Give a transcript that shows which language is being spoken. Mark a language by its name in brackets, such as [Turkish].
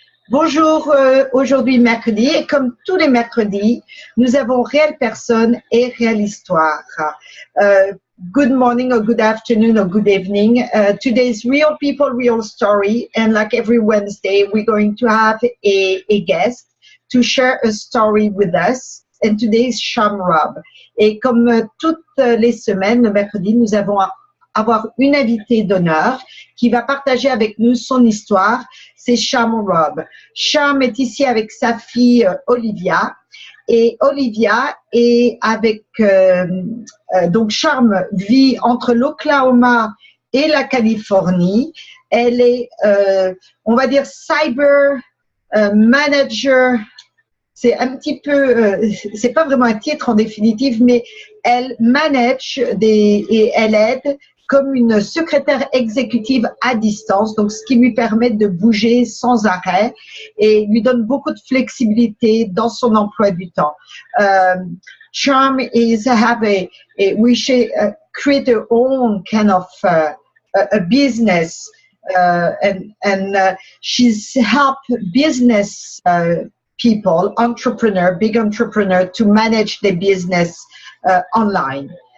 [French] Bonjour, aujourd'hui mercredi et comme tous les mercredis, nous avons Réelle Personne et Réelle Histoire. [English] Good morning or good afternoon or good evening. Today's Real People, Real Story, and like every Wednesday, we're going to have a guest to share a story with us. And today is Sham Rob. [French] Et comme toutes les semaines, le mercredi, nous avons avoir une invitée d'honneur qui va partager avec nous son histoire. C'est Sham Rob. Sham est ici avec sa fille Olivia. Et Olivia est avec... donc Sham vit entre l'Oklahoma et la Californie. Elle est, on va dire, cyber manager. C'est un petit peu, c'est pas vraiment un titre en définitive, mais elle manage et elle aide comme une secrétaire exécutive à distance, donc ce qui lui permet de bouger sans arrêt et lui donne beaucoup de flexibilité dans son emploi du temps. [English] Charm is we should create our own kind of a business, and she's helped business people, big entrepreneur, to manage their business online.